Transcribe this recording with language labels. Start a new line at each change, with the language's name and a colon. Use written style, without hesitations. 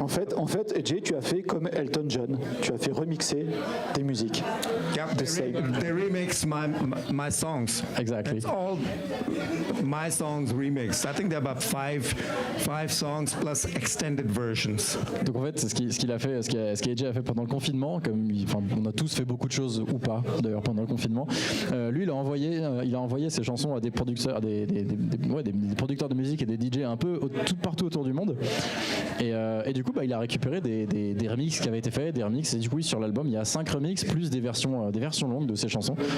French: En fait, AJ, tu as fait comme Elton John. Tu as fait remixer tes musiques.
English: Yeah, they remix my songs. Exactly. It's all my songs remixed. I think there are about five songs plus extended versions.
French: Donc en fait, c'est ce qu'il a fait, ce qu'AJ a fait pendant le confinement. On a tous fait beaucoup de choses ou pas d'ailleurs pendant le confinement. Lui, il a envoyé ses chansons à des producteurs, des producteurs de musique et des DJ un peu partout autour du monde. Et du coup, il a récupéré des remixes qui avaient été faits, des remixes. Et du coup, sur l'album, il y a 5 remixes plus des versions longues de ses chansons.